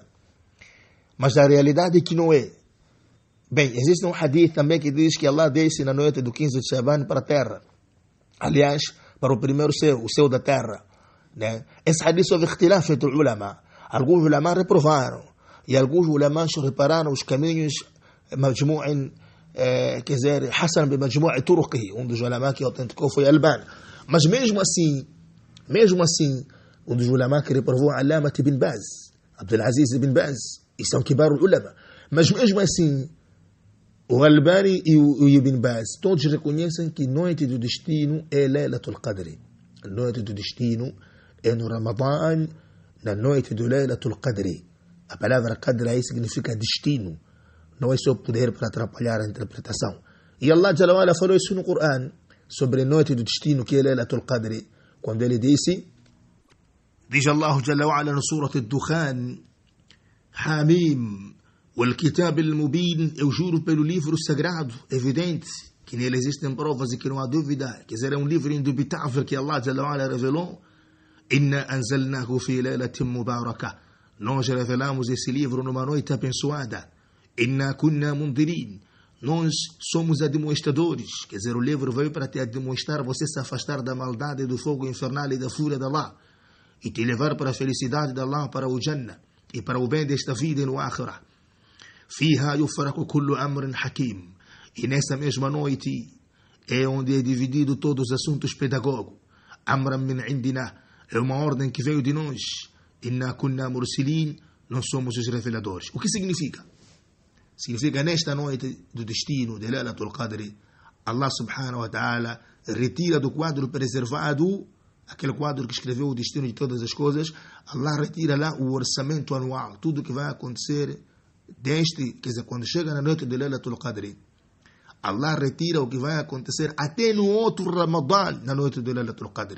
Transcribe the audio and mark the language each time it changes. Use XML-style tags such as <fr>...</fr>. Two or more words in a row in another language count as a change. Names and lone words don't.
<pt>Mas a realidade é que não é. Bem, existe um hadith também que diz que Allah desce na noite do 15 de Shaban para a terra. Aliás, para o primeiro céu, o céu da terra. Né? Esse hadith houve ikhtilaf entre ulama. Alguns ulama reprovaram. E alguns ulama repararam os caminhos majmu'in, quer dizer,</pt> <ar>حسن بمجموع طرقه,</ar> <pt>um dos ulama que autenticou foi Alban. Mas mesmo assim, um dos ulama que reprovou Alamat ibn Baz, Abdulaziz ibn Baz, e são</pt> <ar>كبار العلماء.</ar> <pt>Mas mesmo assim, o Albani e o Ibn Baz, todos reconhecem que noite do destino é Laylatul Qadr. A noite do destino é no Ramadã, na noite do Laylatul Qadr. A palavra Qadr aí significa destino. Não é só poder para atrapalhar a interpretação. E Allah</pt> <ar>جل وعلا</ar> <pt>falou isso no Coran, sobre a noite do destino que é Laylatul Qadr. Quando ele disse, diz Allah</pt> <ar>جل وعلا</ar> <pt>no Surah Ad-Dukhan, Hamim,</pt> <ar>والكتاب المبين,</ar> <pt>eu juro pelo livro sagrado, evidente, que nele existem provas e que não há dúvida, quer dizer, é um livro indubitável que Allah</pt> <ar>جل وعلا</ar> <pt>revelou.</pt> <ar>إنا أنزلناه في ليلة مباركة,</ar> <pt>nós revelamos esse livro numa noite abençoada.</pt> <ar>إنا كنا منذرين,</ar> <pt>nós somos admoestadores, quer dizer, o livro veio para te admoestar, você se afastar da maldade, do fogo infernal e da fúria de Allah, e te levar para a felicidade de Allah, para o Jannah, e para o bem desta vida e no Akhirah.</pt> <ar>فيها يفرق كل أمر حكيم.</ar> <pt>E nessa mesma noite é onde é dividido todos os assuntos pedagógicos.</pt> <ar>أمرا من عندنا,</ar> <pt>é uma ordem que veio de nós.</pt> <ar>إنا كنا مرسلين,</ar> <pt>nós somos os reveladores. O que significa? Significa nesta noite do destino de Laylatul Qadr, Allah</pt> <ar>سبحانه وتعالى</ar> <pt>retira do quadro preservado, aquele quadro que escreveu o destino de todas as coisas, Allah retira lá o orçamento anual, tudo que vai acontecer quer dizer, quando chega na noite de Laylatul Qadr, Allah retira o que vai acontecer até no outro Ramadã, na noite de Laylatul Qadr.</pt>